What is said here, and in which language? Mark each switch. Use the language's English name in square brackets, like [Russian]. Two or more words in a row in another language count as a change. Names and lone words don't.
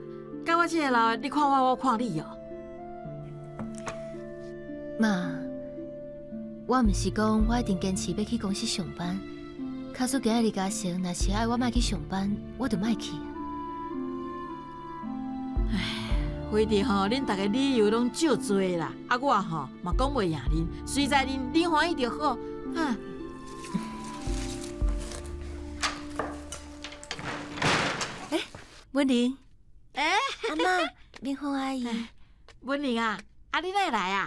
[Min Nan Chinese] 甲我这个老的，你看我，我看你哦。妈，我毋是讲我一定坚持要去公司上班。假使今日嘉诚若是爱我莫去上班，我就莫去。唉，非得吼，恁大家理由拢少多啦。我吼嘛讲袂赢恁，随在恁欢喜就好。哈。文玲，阿妈，明芳阿姨，文玲啊，你哪会来啊？